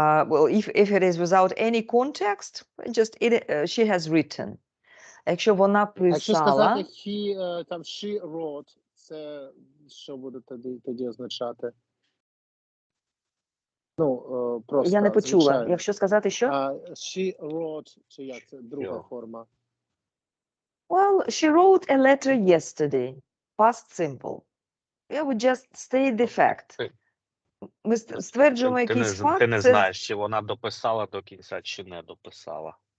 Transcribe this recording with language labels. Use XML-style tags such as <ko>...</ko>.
<en>Well, if it is without any context, just she has written.</en> <uk>Якщо вона писала... Якщо сказати там</uk> <en>she wrote,</en> <uk>це що буде тоді означати? Ну, просто Я не почула. звичайно. Якщо сказати що?</uk> <en>She wrote,</en> <uk>чи як це друга форма?</uk> <en>Well, she wrote a letter yesterday. Past simple. Yeah, we just state the fact.</en> <uk>Ми стверджуємо якийсь факт. Ти не знаєш, чи вона дописала до кінця, чи не дописала.</uk>